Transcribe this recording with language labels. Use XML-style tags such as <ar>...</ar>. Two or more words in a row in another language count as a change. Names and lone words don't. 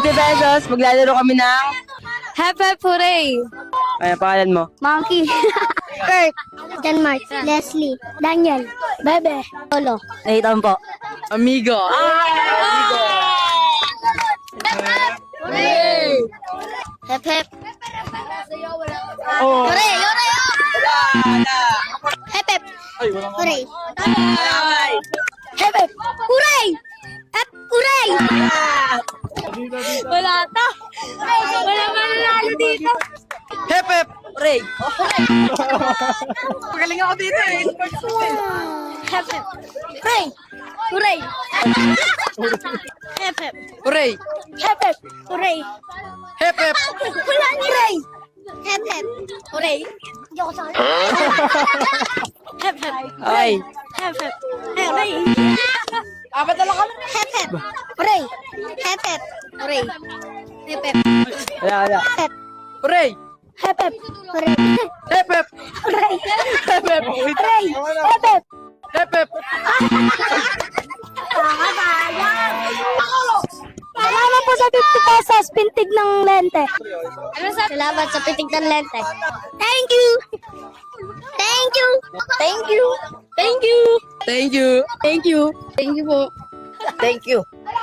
<tl>pesos, maglalaro kami ng...</tl> <en>Hep hep hooray!</en> <tl>Ay, pangalan mo? Monkey. Kurt, Denmark, Leslie, Daniel, Bebe, Lolo. Nathan po. Amigo.</tl> <en>Hep hep. Oh. Hooray! Hooray! Hep hep. Hooray! Hep hep. Hooray! Hep hooray!</en> <tl>Wala to. Wala mananalo dito.</tl> <en>Hep hep.</en> <tl>Ray. Magaling ako dito eh.</tl> <en>Hep hep. Hooray! Hooray! Hep hep. Hooray. Hep hep. Hooray! Hep hep.</en> <tl>Wala ni Ray!</tl> <en>Hep hep. Hooray!</en> <tl>Hindi ako sali.</tl> <en>Hep hep.</en> <tl>Ay.</tl> <en>Hep hep. Hooray!</en> <tl>Apat na lang kami.</tl> <en>Hep hep. Hooray! Hep hep. Hooray! Hep hep.</en> <tl>Wala.</tl> <en>Hep. Hooray. Hep hep. Hooray! Hep hep. Hooray! Hep hep. Hooray! Hep hep. Hep hep.</en> <tl>Salamat po sa 50 pesos, pintig ng lente. Ano sa... Salamat sa pintig ng lente.</tl> <en>Thank you! Thank you! Thank you! Thank you! Thank you. Thank you! Thank you po. Thank you.</en>